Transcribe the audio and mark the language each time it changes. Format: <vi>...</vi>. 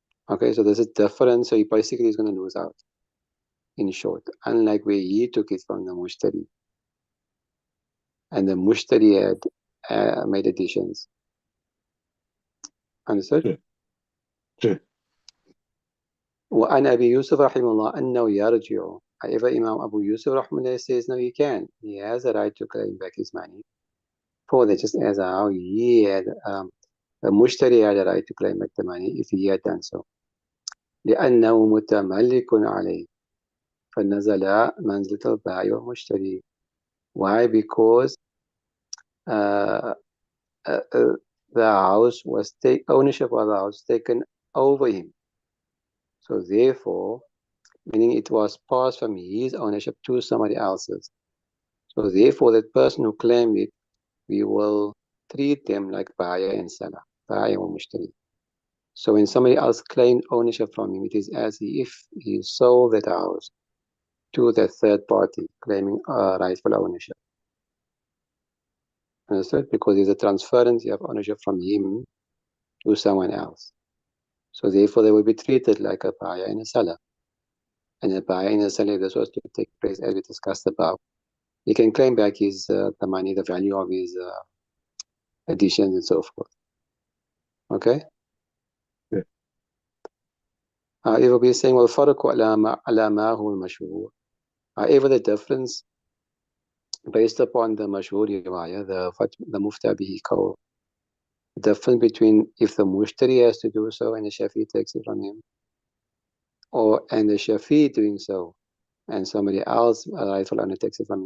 <en>Okay, so this is different. So he basically is going to lose out, in short, unlike where he took it from the mushtari. And the mushtari had made additions. Understood? Yeah. Yeah.</en> <ar>وعن أبي يوسف رحمه الله أنه يرجع.</ar> <en>However, Imam Abu Yusuf rahimahullah says, no, he can. He has a right to claim back his money. For that, just as how he had, the mushtari had a right to claim back the money if he had done so.</en> <ar>لأنه متملك عليه فنزل منزلة البائع والمشتري.</ar> <en>Why? Because uh, the house was ownership of the house taken over him. So therefore, meaning it was passed from his ownership to somebody else's. So therefore, that person who claimed it, we will treat them like buyer and seller, buyer or mushtari. So when somebody else claimed ownership from him, it is as if he sold that house to that third party claiming rightful ownership. Understood? Because there's a transference of ownership from him to someone else. So therefore, they will be treated like a buyer and a seller. And a buyer and a seller, if this was to take place as we discussed above, he can claim back his the money, the value of his additions and so forth. Okay? Yeah. However, we're saying, well,</en> <ar>فرق على ما هو المشهور.</ar> <en>However, the difference based upon the mashhur riwayah, the mufta bihi qawl, the difference between if the mushtari has to do so and the shafi takes it from him, and the shafi doing so and somebody else, a rightful owner, takes it from him.</en>